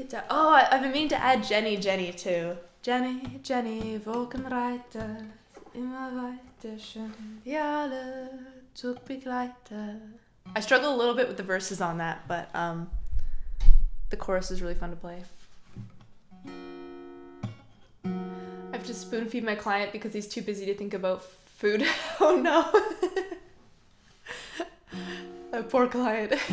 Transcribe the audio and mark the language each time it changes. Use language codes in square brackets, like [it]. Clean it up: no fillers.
[en] Oh, I've been meaning to add Jenny too. [de] Jenny, Wolkenreiter, immer weiter schön, wie alle Zugbegleiter. [en] I struggle a little bit with the verses on that, but the chorus is really fun to play. I have to spoon feed my client because he's too busy to think about food. Oh no. A poor client.